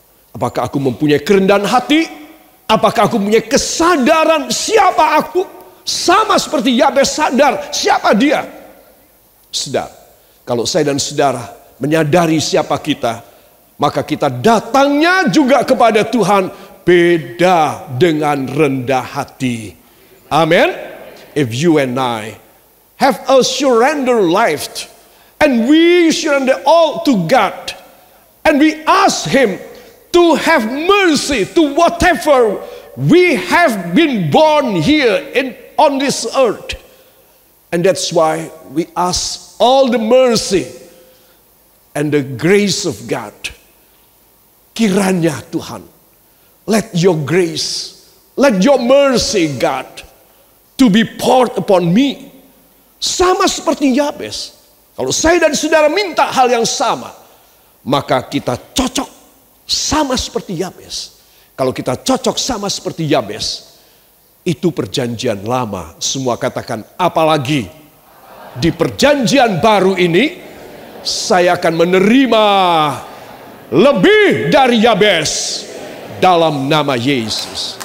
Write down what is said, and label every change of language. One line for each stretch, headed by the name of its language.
Indonesian: Apakah aku mempunyai kerendahan hati? Apakah aku mempunyai kesadaran siapa aku? Sama seperti Yabes sadar siapa dia. Saudara, kalau saya dan saudara menyadari siapa kita, maka kita datangnya juga kepada Tuhan beda dengan rendah hati. Amen.
English: If you and I have a surrender life, and we surrender all to God, and we ask Him to have mercy to whatever we have been born here on this earth. And that's why we ask all the mercy and the grace of God.
Indonesian: Kiranya Tuhan,
English: let your grace, let your mercy God to be poured upon me.
Indonesian: Sama seperti Yabes. Kalau saya dan saudara minta hal yang sama, maka kita cocok sama seperti Yabes. Kalau kita cocok sama seperti Yabes, itu perjanjian lama. Semua katakan, apalagi di perjanjian baru ini, saya akan menerima lebih dari Yabes dalam nama Yesus.